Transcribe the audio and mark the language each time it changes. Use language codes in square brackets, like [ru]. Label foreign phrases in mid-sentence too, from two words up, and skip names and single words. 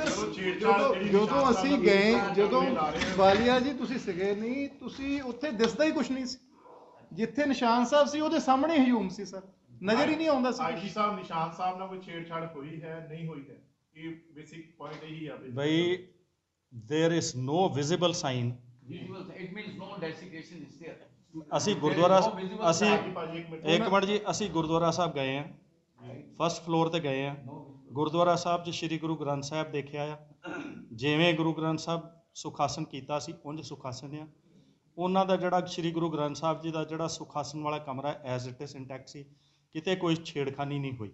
[pa] ਜਦੋਂ ਅਸੀਂ ਗਏ, ਜਦੋਂ ਵਾਲੀਆ ਜੀ ਤੁਸੀਂ ਸੀਗੇ ਨਹੀਂ, ਤੁਸੀਂ ਉੱਥੇ ਦਿਸਦਾ ਹੀ ਕੁਝ ਨਹੀਂ ਸੀ, ਜਿੱਥੇ ਨਿਸ਼ਾਨ ਸਾਹਿਬ ਸੀ ਉਹਦੇ ਸਾਹਮਣੇ ਹਜੂਮ ਸੀ ਸਰ, ਨਜ਼ਰ ਹੀ ਨਹੀਂ ਆਉਂਦਾ ਸੀ। ਆਈਜੀ ਸਾਹਿਬ, ਨਿਸ਼ਾਨ ਸਾਹਿਬ ਨਾਲ ਕੋਈ ਛੇੜਛਾੜ ਹੋਈ ਹੈ ਨਹੀਂ ਹੋਈ ਹੈ, ਇਹ [en] basic point [pa] ਇਹੀ ਆ [en] ਬਈ there is no visible sign। visual, it means no desecration is there। [pa] ਅਸੀਂ ਗੁਰਦੁਆਰਾ, [en] There is no visible [pa] ਅਸੀਂ [en] sign। [pa] ਇੱਕ ਮਿੰਟ ਜੀ, ਅਸੀਂ ਗੁਰਦੁਆਰਾ ਸਾਹਿਬ ਗਏ ਆ, [en] first floor [pa] ਤੇ ਗਏ ਆ, ਗੁਰਦੁਆਰਾ ਸਾਹਿਬ 'ਚ ਸ਼੍ਰੀ ਗੁਰੂ ਗ੍ਰੰਥ ਸਾਹਿਬ ਦੇਖਿਆ ਆ, ਜਿਵੇਂ ਗੁਰੂ ਗ੍ਰੰਥ ਸਾਹਿਬ ਸੁਖਾਸਨ ਕੀਤਾ ਸੀ ਉਂਝ ਸੁਖਾਸਨ ਆ। ਉਹਨਾਂ ਦਾ ਜਿਹੜਾ ਸ਼੍ਰੀ ਗੁਰੂ ਗ੍ਰੰਥ ਸਾਹਿਬ ਜੀ ਦਾ ਜਿਹੜਾ ਸੁਖਾਸਨ ਵਾਲਾ ਕਮਰਾ [en] as it is intact [pa] ਸੀ, ਕਿਤੇ ਕੋਈ ਛੇੜਖਾਨੀ ਨਹੀਂ ਹੋਈ।